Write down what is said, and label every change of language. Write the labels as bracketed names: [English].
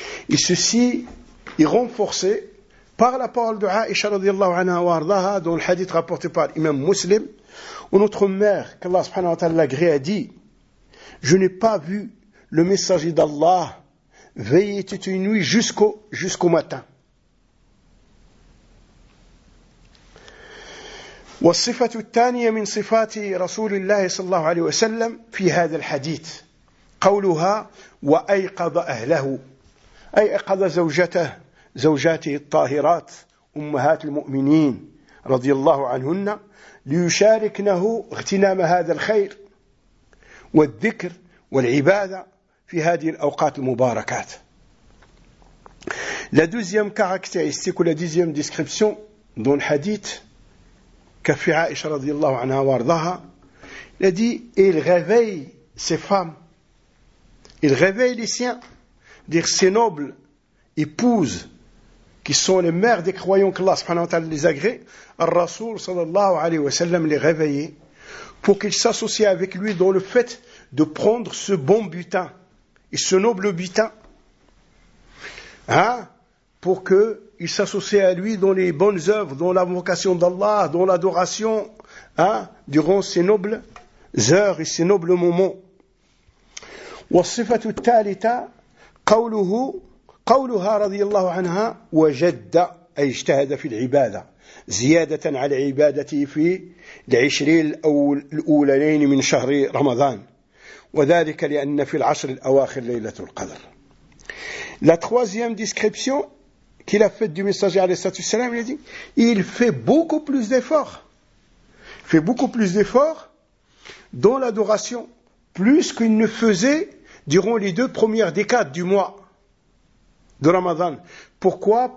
[French] Et ceci est renforcé par la parole de Aïcha [Arabic] رضي الله عنها وارضاها [French] dans le hadith rapporté par l'imam Muslim. Où notre mère, qu'Allah subhanahu wa ta'ala l'agrée, a dit: je n'ai pas vu le messager d'Allah veiller toute une nuit jusqu'au matin. [Arabic] والصفة الثانية من صفات رسول الله صلى الله عليه وسلم في هذا الحديث قولها وأيقظ أهله، أي أيقظ زوجته، زوجاته الطاهرات أمهات المؤمنين رضي الله عنهن، ليشاركنه اغتنام هذا الخير والذكر والعبادة في هذه الأوقات المباركات. [French] La deuxième caractéristique ou la deuxième description dans le hadith [Arabic] كفي عائشة رضي الله عنها وارضاها لدي [French] il réveille ses femmes, il réveille les siens, dire ses nobles épouses qui sont les mères des croyants qu'Allah subhanahu wa ta'ala les agrée. [Arabic] الرسول صلى الله عليه وسلم [French] les réveillait pour qu'ils s'associent avec lui dans le fait de prendre ce bon butin et ce noble butin, hein, pour que il s'associe à lui dans les bonnes œuvres, dans l'invocation d'Allah, dans l'adoration, hein, durant ces nobles heures et ces nobles moments. [Arabic] والصفة الثالثة قوله قولها رضي الله عنها وجد أي اجتهد في العبادة زيادة على عبادته في العشرين الأولين من شهر رمضان وذلك لأن في العشر الأواخر ليلة القدر. [French] La troisième description qu'il a faite du messager alayhi salam, il a dit, il fait beaucoup plus d'efforts. Il fait beaucoup plus d'efforts dans l'adoration, plus qu'il ne faisait durant les deux premières décades du mois de Ramadan. Pourquoi?